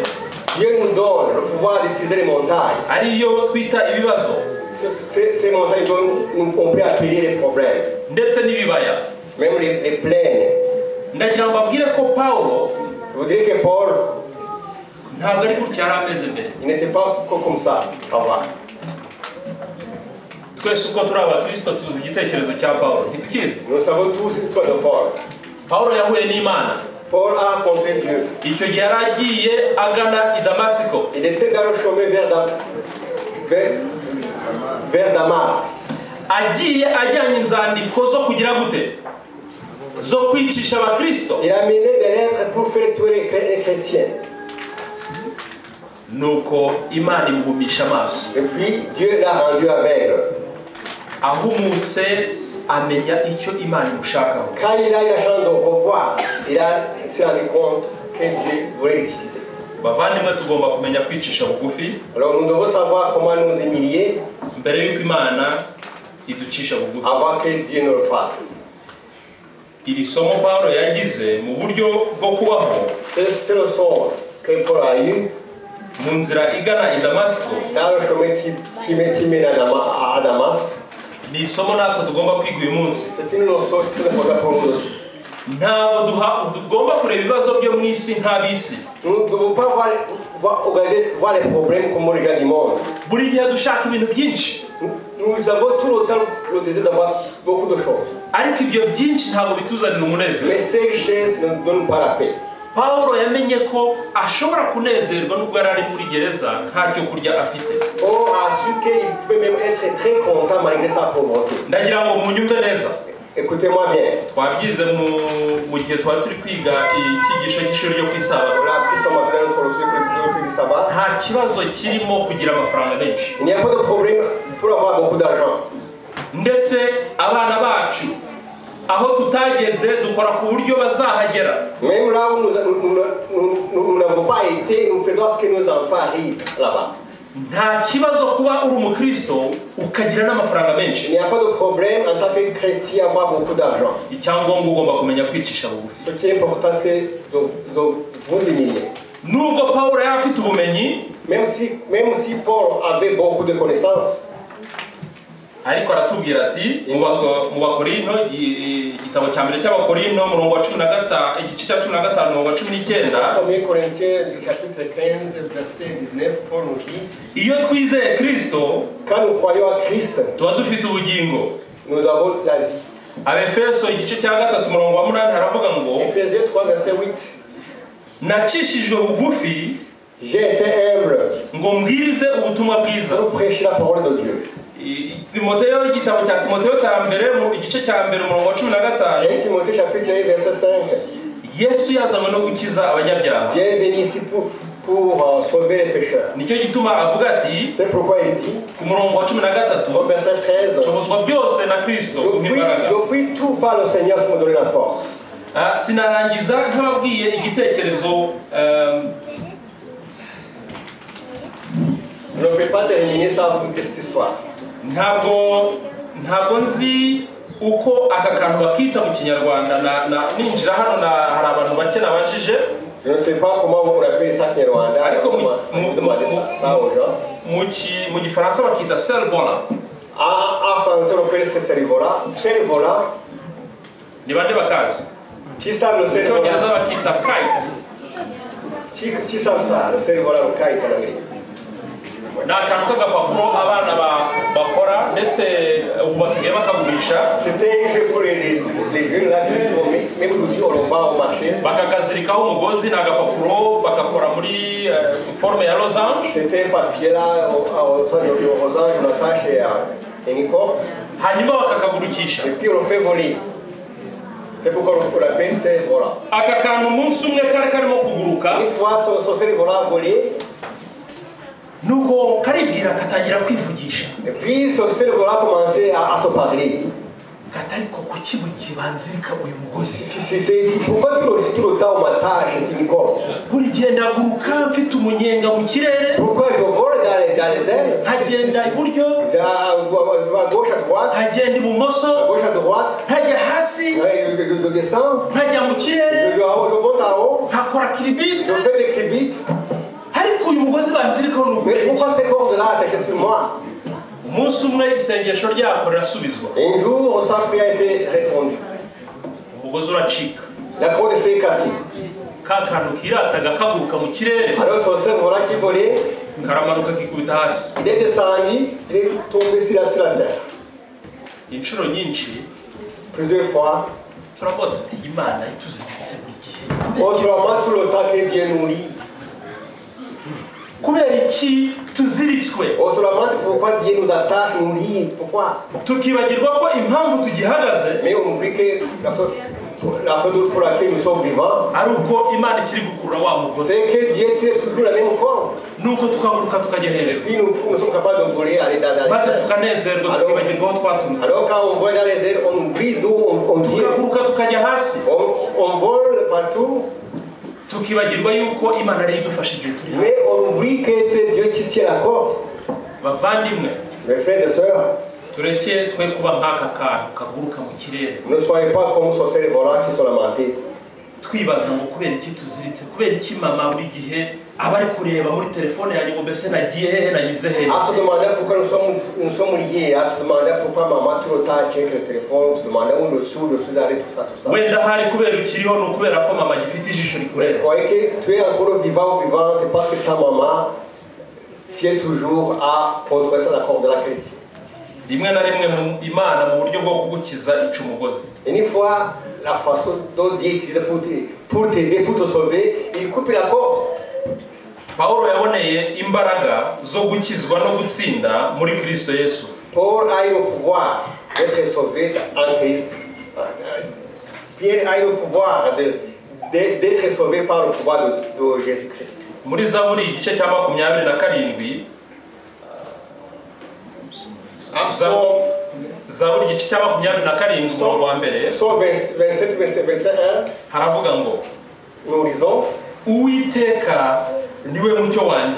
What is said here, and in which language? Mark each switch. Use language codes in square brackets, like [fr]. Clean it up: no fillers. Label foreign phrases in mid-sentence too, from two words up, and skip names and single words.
[fr] Dieu nous donne le pouvoir d'utiliser les montagnes. [rw] ariyo twita ibibazo [fr] Ces montagnes, on peut appeler les problèmes. [rw] ndetse n'ibibaya. [fr] Même les plaines. [rw] Ndagira ngo mbabwire ko Pawulo [fr] Je vous dirais que Paul, [rw] ntabwo ari gutya yari ameze mbere. [fr] il n'était pas comme ça avant. [rw] Twese uko turi abakristo tuzi igitekerezo cya Pawulo, ntitukizi? [fr] Nous savons tous l'histoire de Paul. [rw] Pawulo yahuye n'Imana. [fr] Paul a rencontré Dieu. [rw] Icyo gihe yari agiye agana i Damasiko. [fr] Il était dans le chemin vers Damas. [rw] Agiye ajyanye inzandiko zo kugira gute? Zo kwicisha abakristo. [fr] Il a mené des lettres pour faire tuer les chrétiens. [rw] Nuko Imana imuhumisha amaso. [fr] Et puis Dieu l'a rendu aveugle. [rw] Ahumutse amenya icyo Imana imushakaho. [fr] Quand il a eu la chance de revoir, il s'est rendu compte que Dieu voulait l'utiliser. [rw] Bavandimwe tugomba kumenya kwicisha bugufi [fr] Alors nous devons savoir comment nous humilier [rw] mbere y'uko Imana iducisha bugufi. [fr] avant que Dieu nous le fasse. [rw] Iri somo Pawulo yagize mu buryo bwo kubaho [fr] C'est le sort que Paul a eu [rw] mu nzira igana i Damasiko. [fr] dans le chemin qui mène à Damas. [rw] Ni isomo natwe tugomba kwiga uyu munsi. [fr] C'est une leçon qui est importante pour nous aussi. [rw] Ntabwo tugomba kureba ibibazo byo mu isi nk'ab'isi. [fr] Nous ne devons pas voir les problèmes comme on regarde du monde. [rw] Buri gihe dushaka ibintu byinshi, [fr] Nous avons tout le temps le désir d'avoir beaucoup de choses. [rw] ariko ibyo byinshi ntabwo bituzanira umunezero. [fr] Mais ces richesses ne nous donnent pas la paix. [rw] Pawulo yamenye ko ashobora kunezerwa nubwo yari ari muri gereza ntacyo kurya afite. [fr] Paul a su qu'il pouvait même être très content malgré sa pauvreté. [rw] Ndagira ngo munyumve neza. [fr] Écoutez-moi bien. [rw] Twabyize mu gihe twari turi kwiga icyigisho cy'ishuri ryo ku isabato. [fr] On a appris ce matin notre leçon du sabbat. [rw] Nta kibazo kirimo kugira amafaranga menshi. [fr] Il n'y a pas de problème pour avoir beaucoup d'argent. [rw] Ndetse abana bacu aho tutageze dukora ku buryo bazahagera. [fr] Même là où nous n'avons pas été, nous faisons ce que nos enfants arrivent là-bas. [rw] Nta kibazo kuba uri umukristo ukagira n'amafaranga [fr] Il [rw] menshi. [fr] n'y a pas de problème en tant que chrétien avoir beaucoup d'argent. [rw] Icyangombwa ugomba kumenya kwicisha bugufi. [fr] Ce qui est important, c'est de vous humilier. [rw] Nubwo Pawulo yari afite ubumenyi, [fr] Même si Paul avait beaucoup de connaissances, [rw] ariko aratubwira ati mu Bakorinto igitabo cya mbere cy'Abakorinto umurongo wa 15 igice cya 15 umurongo wa 19 [fr] 1 Corinthiens chapitre 15 verset 19 Paul nous dit [rw] iyo twizeye Kristo [fr] quand nous croyons à Christ [rw] tuba dufite ubugingo [fr] nous avons la vie. [rw] Abefeso igice cya 3 umurongo wa 8 haravuga ngo [fr] Ephésiens 3 verset 8 [rw] nacishijwe bugufi [fr] j'ai été humble [rw] ngo mbwirize ubutumwa bwiza [fr] pour prêcher la parole de Dieu. [rw] Timoteyo igitabo cya Timoteyo cya mbere mu igice cya mbere umurongo wa 15 [fr] Et Timothée chapitre 1 verset 5 [rw] Yesu yazanywe no gukiza abanyabyaha [fr] Dieu est venu ici pour sauver les pécheurs. [rw] nicyo gituma avuga ati [fr] C'est pourquoi il dit [rw] ku murongo wa 13 [fr] au verset 13 [rw] nshobozwa byose na Kristo [fr] je puis tout par le Seigneur qui me donne la force. [rw] Sinarangiza nk'ababwiye igitekerezo [fr] Je ne peux pas terminer sans vous cette histoire. [rw] ntabwo nzi uko aka kantu bakita mu Kinyarwanda ninjira hano hari abantu bake nabajije. [fr] Je ne sais pas comment on appelle ça en Rwanda. [rw] Ariko [fr] demandez ça aux gens. [rw] mu Gifaransa bakita cerf-volant. [fr] En français on appelle ça cerf-volant. Cerf-volant. [rw] Ni bande bakazi. [fr] Qui savent le cerf-volant? [rw] Cyongereza bakita kite. [fr] Qui savent ça? Le cerf-volant, le kite en anglais. [rw] Ni akantu k'agapapuro abana bakora ndetse ubu basigaye bakagurisha. [fr] C'était un jeu pour les jeunes là qui font même aujourd'hui on le vend au marché. [rw] Bakakazirikaho umugozi n'agapapuro bakakora muri forme ya losange. [fr] C'était un papier là aux anges on attache un écorce. [rw] Hanyuma bakakagurukisha. [fr] Et puis on le fait voler. C'est pourquoi on l'appelle cerf-volant. [rw] Aka kantu umunsi umwe kari karimo kuguruka. [fr] Une fois son cerf-volant a volé. [rw] Nuko karibwira katangira kwivugisha. [fr] Et puis son cerf-volant a commencé à se parler. [rw] Katariko kuki bukibanzirika uyu mugozi. [fr] Pourquoi tout le temps on m'attache c'est une corde? [rw] Buri gihe ndaguruka mfite umunyenga mu kirere. [fr] Pourquoi je vole dans les airs? [rw] Nkagenda iburyo. [fr] À gauche à droite. [rw] Nkagenda ibumoso. [fr] À gauche à droite. [rw] Nkajya hasi. [fr] Je descends. [rw] Nkajya mu kirere. [fr] Je monte en haut. [rw] Nkakora kiribite. [fr] Je fais des cribites. [rw] Ariko uyu mugozi banzirikaho [fr] Mais pourquoi ces cordes là attachées sur moi? [rw] Umunsi umwe isengesho ryako rirasubizwa. [fr] Un jour sa prière a été répondue. [rw] Umugozi uracika. [fr] La corde s'est cassée. [rw] Ka kantu kirataga kaguruka mu kirere. [fr] Alors son cerf-volant qui volait, [rw] karamanuka kikubita hasi. [fr] Il est descendu, il est tombé sur la terre. [rw] Inshuro nyinshi [fr] plusieurs fois [rw] turavuga tuti Imana ituzibitse buri gihe. [fr] Autrement tout le temps que Dieu nous lit. [rw] Kubera iki tuziritswe? [fr] Autrement pourquoi Dieu nous attache, nous lie, pourquoi? [rw] Tukibagirwa ko impamvu tugihagaze. [fr] Mais on oublie que la faute pour laquelle nous sommes vivants, [rw] ari uko Imana ikiri gukurura wa mugozi. [fr] c'est que Dieu tire toujours la même corde. [rw] Nuko tukaguruka tukajya hejuru. [fr] Puis nous sommes capables de voler, aller dans les [rw] maze tukanezerwa tukibagirwa aho twaturutse. [fr] Alors quand on vole dans les airs, on oublie d'où on vient. [rw] Tukaguruka tukajya hasi. [fr] On vole partout. [rw] Tukibagirwa yuko Imana ari idufashije turi. [fr] Mais on oublie que c'est Dieu qui tient la corde. [rw] Bavandimwe, [fr] mes frères et sœurs, [rw] tureke twe kuba nk'aka kantu kaguruka mu kirere. [fr] Ne soyez pas comme ce cerf-volant qui sont lamentés. [rw] Twibaza ngo kubera iki tuziritse, kubera iki mama buri gihe aba ari kureba muri telefone yanjye ngo mbese nagiye hehe nanyuze hehe. [fr] À se demander pourquoi nous sommes liés, à se demander pourquoi maman tout le temps check le téléphone, se demander où je suis allé, tout ça. [rw] Wenda hari kubera ukiriho no kubera ko mama gifite ijisho rikureba. [fr] Croyez que tu es encore vivant ou vivante parce que ta maman tient toujours à contrôler la corde de la crise. [rw] Rimwe na rimwe mu Imana mu buryo bwo kugukiza ica umugozi. [fr] Une fois la façon dont Dieu utilise pour t'aider, pour te sauver, il coupe la corde. [rw] Paulo yaboneye imbaraga zo gukizwa no gutsinda muri Kristo Yesu. [fr] Paul a eu le pouvoir d'être sauvé en Christ. Pierre a eu le pouvoir d'être sauvé par le pouvoir de Jésus-Christ. [rw] Muri Zaburi igice cya 27 Zaburi igice cya 27 umurongo wa mbere. [fr] Psaume 27 verset 1. [rw] Haravuga ngo [fr] nous lisons [rw] Uwiteka niwe mucyo wanjye.